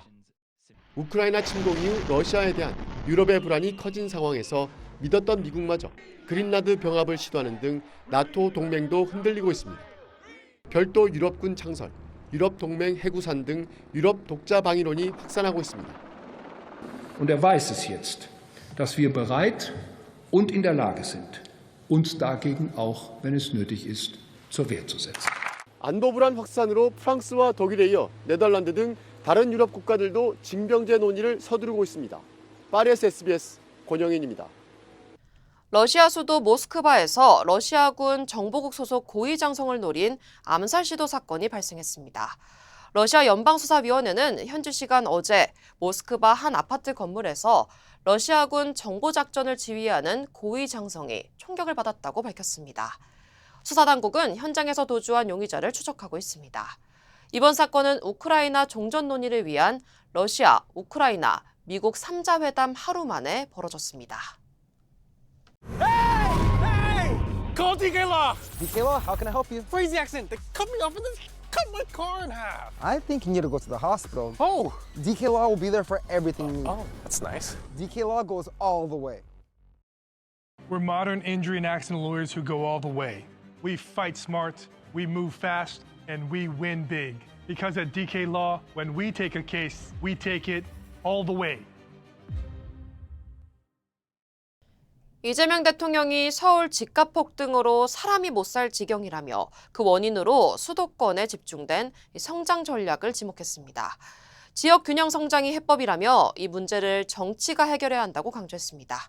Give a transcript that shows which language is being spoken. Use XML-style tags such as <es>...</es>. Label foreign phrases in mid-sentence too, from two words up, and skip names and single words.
<ko>우크라이나 침공 이후 러시아에 대한 유럽의 불안이 커진 상황에서 믿었던 미국마저 그린란드 병합을 시도하는 등 나토 동맹도 흔들리고 있습니다. 별도 유럽군 창설, 유럽 동맹 해구산 등 유럽 독자 방위론이 확산하고 있습니다.</ko> <de>Und weiß es jetzt, dass wir bereit und in der Lage sind, uns dagegen auch, wenn es nötig ist, zur Wehr zu setzen.</de> <ko>안보 불안 확산으로 프랑스와 독일에 이어 네덜란드 등 다른 유럽 국가들도 징병제 논의를 서두르고 있습니다. 파리에서 SBS 권영인입니다. 러시아 수도 모스크바에서 러시아군 정보국 소속 고위 장성을 노린 암살 시도 사건이 발생했습니다. 러시아 연방수사위원회는 현지 시간 어제 모스크바 한 아파트 건물에서 러시아군 정보작전을 지휘하는 고위 장성이 총격을 받았다고 밝혔습니다. 수사당국은 현장에서 도주한 용의자를 추적하고 있습니다. 이번 사건은 우크라이나 종전 논의를 위한 러시아, 우크라이나, 미국 3자 회담 하루 만에 벌어졌습니다.</ko> <en>Call DK Law. DK Law, how can I help you? Crazy accident. They cut me off and then cut my car in half. I think you need to go to the hospital. Oh. DK Law will be there for everything you need. Oh, that's nice. DK Law goes all the way. We're modern injury and accident lawyers who go all the way. We fight smart, we move fast, and we win big. Because at DK Law, when we take a case, we take it all the way.</en> <ko>이재명 대통령이 서울 집값 폭등으로 사람이 못 살 지경이라며 그 원인으로 수도권에 집중된 성장 전략을 지목했습니다. 지역 균형 성장이 해법이라며 이 문제를 정치가 해결해야 한다고 강조했습니다.</ko>